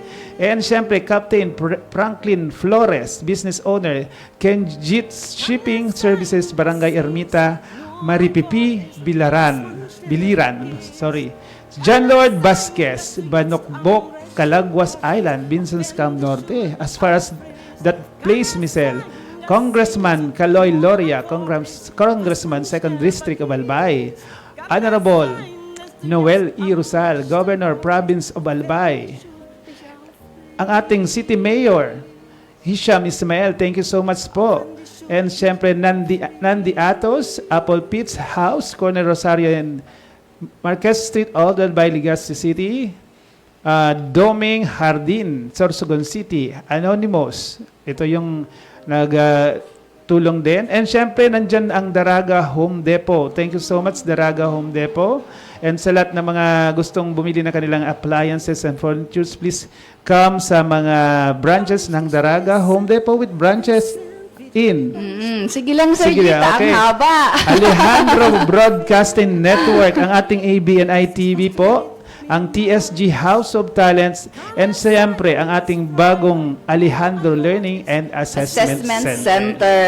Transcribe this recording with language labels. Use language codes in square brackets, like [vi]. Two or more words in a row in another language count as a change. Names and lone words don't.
[en] And syempre, Captain Franklin Flores, business owner, Kenjit's Shipping Services, Barangay Ermita, Maripipi, Biliran. John Lord Vasquez, Banokbok, Calaguas Island, Binsons, Cam Norte. As far as that place, Michelle, Congressman Caloy Loria, Congressman 2nd District of Albay. Honorable Noel E. Rusal, Governor Province of Albay. [tl] Ang ating City Mayor, Hisham Ismael, [en] thank you so much po. And syempre, Nandi Atos, Apple Pits House, Corner Rosario and Marquez Street, all by Legazpi City. Doming Hardin, Sorsogon City, Anonymous. [tl] Ito yung tulong din. And syempre, nandyan ang Daraga Home Depot. [en] Thank you so much, Daraga Home Depot. [tl] And sa lahat ng mga gustong bumili ng kanilang [en] appliances and furnitures, please come [tl] sa mga branches ng Daraga Home Depot [en] with branches in. [tl] Sige lang, Sir Sige, Gita, okay. ang haba. Alejandro Broadcasting Network, ang ating ABNI TV po, ang TSG House of Talents, and siyempre ang ating bagong Alejandro Learning and Assessment Center.